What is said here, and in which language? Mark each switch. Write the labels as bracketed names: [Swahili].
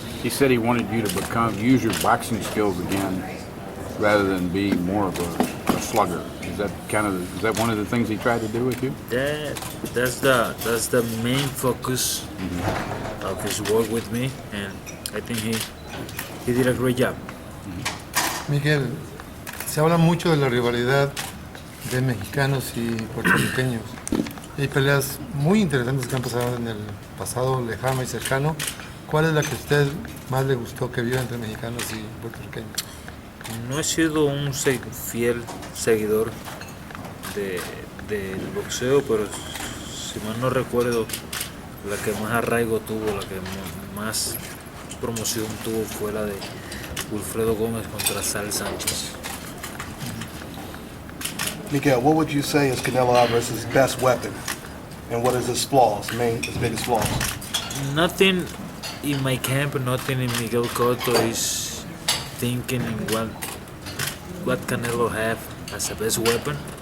[English] He said he wanted you to use your boxing skills again, rather than be more of a slugger. Is that one of the things he tried to do with you? That's the main focus of his work with me, and I think he did a great job. [Spanish] Miguel, se habla mucho de la rivalidad de mexicanos y puertorriqueños. Hay peleas muy interesantes que han pasado en el pasado lejano y cercano. ¿Cuál es la que a usted más le gustó que vio entre mexicanos y puertorriqueños? No he sido un fiel seguidor del boxeo, pero si mal no recuerdo, la que más arraigo tuvo, la que más promoción tuvo fue la de Wilfredo Gómez contra Saul Sánchez. [English] Miguel, what would you say is Canelo Alvarez's best weapon? And what is his flaws, his biggest flaws? Nothing in my camp, nothing in Miguel Cotto is thinking in what Canelo have as a best weapon.